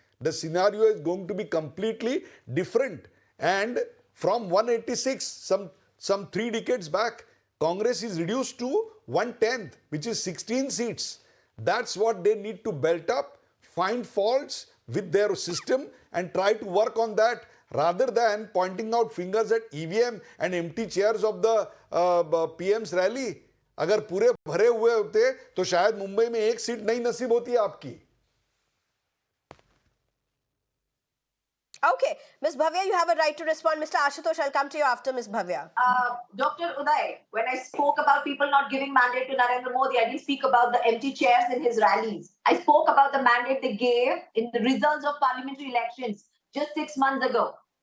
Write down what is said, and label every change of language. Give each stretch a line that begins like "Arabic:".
English: The scenario is going to be completely different. And from 186, some 3 decades back, Congress is reduced to 1/10, which is 16 seats. That's what they need to belt up, find faults with their system and try to work on that rather than pointing out fingers at EVM and empty chairs of the PM's rally.
Hindi: अगर पूरे भरे हुए होते तो शायद मुंबई में 1 seat नहीं नसीब होती आपकी.
English: Okay, Ms. Bhavya, you have a right to respond. Mr. Ashutosh, I'll come to you after Ms. Bhavya. Dr. Uday, when I spoke about people not giving mandate to Narendra Modi, I didn't speak about the empty chairs in his rallies. I spoke about the mandate they gave in the results of parliamentary elections just 6 months ago.